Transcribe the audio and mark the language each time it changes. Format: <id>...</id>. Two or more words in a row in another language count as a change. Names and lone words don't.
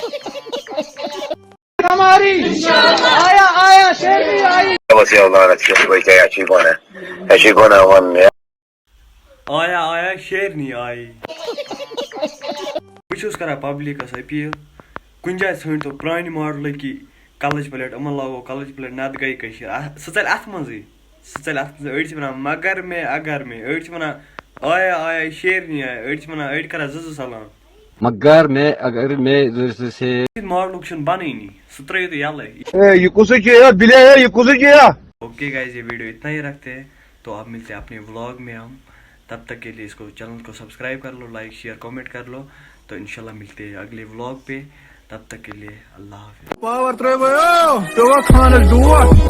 <ks>آیا آیا شیرنی آیی بہٕ چھُس کران پبلِکس أپیٖل کُنہِ جایہِ ژھٲنٛڈۍ تو پرٛانہِ ماڈلٕکی کلٕچ پلیٹ یِمن لاگو کلٕچ پلیٹ نتہٕ گٔے کٔشیٖر سُہ ژَلہِ اَتھ منٛزٕے سُہ ژَلہِ اَتھ منٛزٕے أڑۍ چھِ وَنان مگر مے اگر مے أڑۍ چھِ وَنان آیا آیا شیرنی آیا أڑۍ چھِ وَنان أڑۍ کران زٕ سلام</ks> <ur>مگر میں اگر میں سے</ur> <ks>ماڈلُک چھُنہٕ بنٲنی سُہ ترٛٲیِو تُہۍ یَلے یہ کُسُے چھ بِلے یہ کُسُے چھ</ks> <en>okay guys</en> <ur>یہ ویڈیو اتنا ہی رکھتے ہیں تو آپ ملتے ہیں اپنے व्लॉग में ہم تب تک کے لیے اس کو چینل کو سبسکرائب کر لو</ur> <en>like share comment</en> <ur>کر لو تو انشاءاللہ ملتے ہیں اگلے व्लॉग پہ تب تک کے لیے اللہ حافظ</ur> <ks>پاور ترٛٲیو خانس ڈوٹھ</ks>